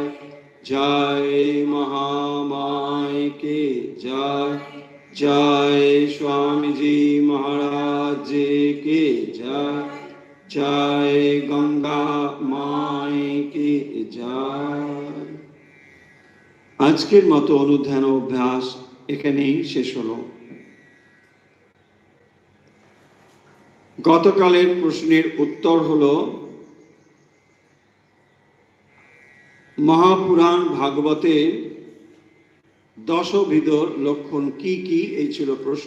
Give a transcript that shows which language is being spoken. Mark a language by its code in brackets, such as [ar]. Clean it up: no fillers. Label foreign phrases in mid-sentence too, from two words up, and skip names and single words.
[hi] जय महामाई की जय। जय स्वामी जी महाराज जी की जय। जय गंगा माई की जय। [bn] আজকের মতো অনুধ্যান অভ্যাস এখানেই শেষ হলো। গতকালের প্রশ্নের উত্তর হলো মহাপুরাণ ভাগবতে দশবিধর লক্ষণ কি কি, এই ছিল প্রশ্ন।